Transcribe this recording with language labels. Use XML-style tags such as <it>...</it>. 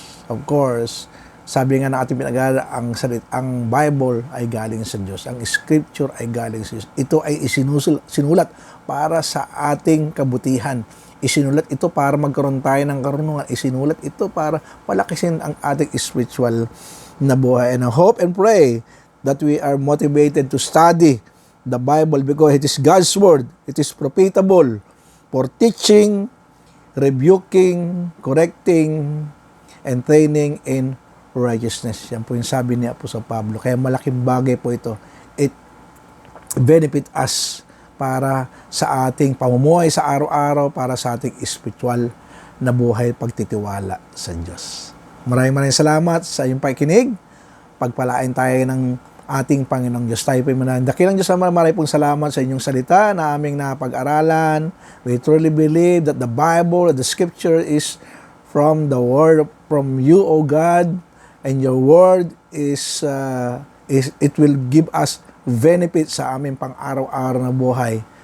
<en>Of course,</en> <tl>sabi nga ng ating pinag-aaral, ang Bible ay galing sa Diyos. Ang Scripture ay galing sa Diyos. Ito ay sinulat para sa ating kabutihan. Isinulat ito para magkaroon tayo ng karunungan. Isinulat ito para palakisin ang ating spiritual na buhay.</tl> <en>And I hope and pray that we are motivated to study the Bible because it is God's Word. It is profitable for teaching, rebuking, correcting, and training in righteousness.</en> <tl>Yan po yung sabi ni Apostol Pablo. Kaya malaking bagay po ito.</tl> <en>It benefit us</en> <tl>para sa ating pamumuhay sa araw-araw, para sa ating spiritual na buhay pagtitiwala sa Diyos. Maraming salamat sa iyong pakikinig. Pagpalain tayo ng ating Panginoong Diyos. Tayo po'y manalangin. Dakilang Diyos, maraming pong salamat sa inyong salita na aming napag-aralan.</tl> <en>We truly believe that the Bible, the Scripture is from the Word, from you, O God, and your Word it will give us benefit</en> <tl>sa aming pang-araw-araw na buhay.</tl>